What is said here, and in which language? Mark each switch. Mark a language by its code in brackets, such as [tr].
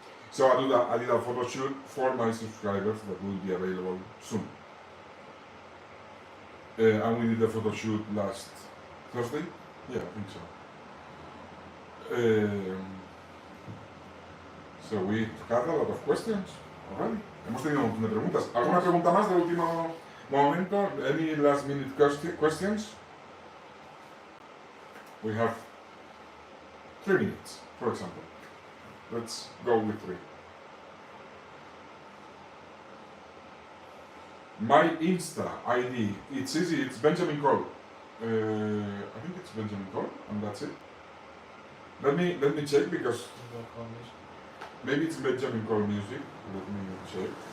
[en] So I did a photo shoot for my subscribers that will be available soon. And we did the photo shoot last Thursday? Yeah, I think so. So we had a lot of questions already. [es] Hemos tenido un montón de preguntas. ¿Alguna pregunta más de último momento? [en] Any last minute questions? We have 3 minutes, for example. Let's go with 3. My Insta ID, it's easy, it's Benjamin Koll. I think it's Benjamin Koll, and that's it. Let me check because maybe it's Benjamin Koll Music. Let me check.